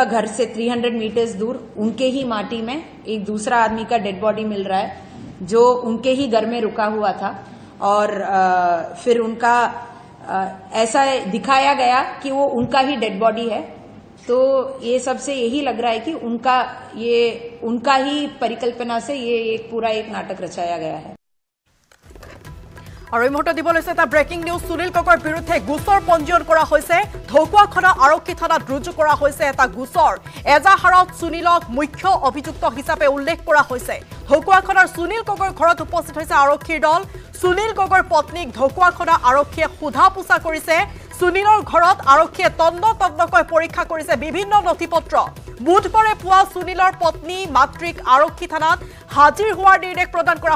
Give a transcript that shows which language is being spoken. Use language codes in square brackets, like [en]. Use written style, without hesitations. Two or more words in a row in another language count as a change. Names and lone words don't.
[hi] घर से 300 मीटर्स दूर उनके ही माटी में एक दूसरा आदमी का [en] dead body [hi] मिल रहा है जो उनके ही घर में रुका हुआ था और फिर उनका ऐसा दिखाया गया कि वो उनका ही [en] dead body [hi] है तो ये सबसे यही लग रहा है कि उनका ही परिकल्पना से ये एक पूरा एक नाटक रचाया गया है [as] আৰু এই মুহূৰ্তত দিব লৈছে এটা ব্ৰেকিং নিউজ সুনীল গগৈৰ বিৰুদ্ধে গোচৰ পঞ্জীয়ন কৰা হৈছে ঢকুৱাখনা আৰক্ষী থানাত ৰুজু কৰা হৈছে এটা গোচৰ এজাহাৰত সুনীলক মুখ্য অভিযুক্ত হিচাপে উল্লেখ কৰা হৈছে ঢকুৱাখনাৰ সুনীল গগৈৰ ঘৰত উপস্থিত হৈছে আৰক্ষীৰ দল সুনীল গগৈৰ পত্নীক ঢকুৱাখনা আৰক্ষীয়ে সোধা পোছা কৰিছে সুনীলৰ ঘৰত আৰক্ষীয়ে তন্নকৈ পৰীক্ষা কৰিছে বিভিন্ন নথিপত্ৰ বুধবাৰে পুৱা সুনীলৰ পত্নী মাতৃক আৰক্ষী থানাত হাজিৰ হোৱাৰ নিৰ্দেশ প্ৰদান কৰা